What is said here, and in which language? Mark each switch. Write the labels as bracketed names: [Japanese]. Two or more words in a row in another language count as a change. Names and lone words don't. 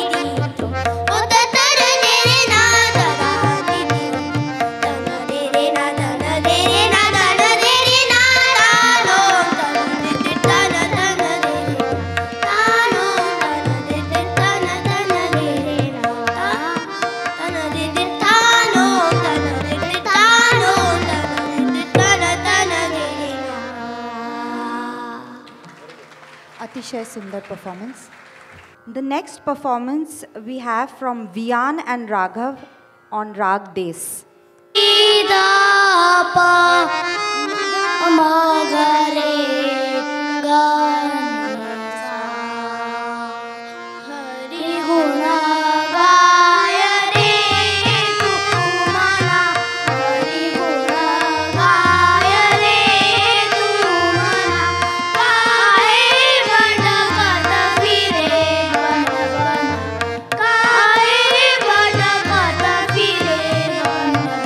[Hindi] दीन ओ तर दे रे ना दानी दीन तन दे रे ना तन दे रे ना तन दे रे ना तानो तन दे तन तन दे रे तानो तन दे तन तन दे रे ना तन दे तानो तन दे तानो तन दे तन तन दे रे ना अतिशय सुंदर [English] performance. The next performance we have from Vian and Raghav on Rag Des. [Hindi] मगरे गणेशा हरि गुण गाय रे तू मना हरि गुण गाय रे तू मना काहे भटकत फिरे बन बन काहे भटकत फिरे बन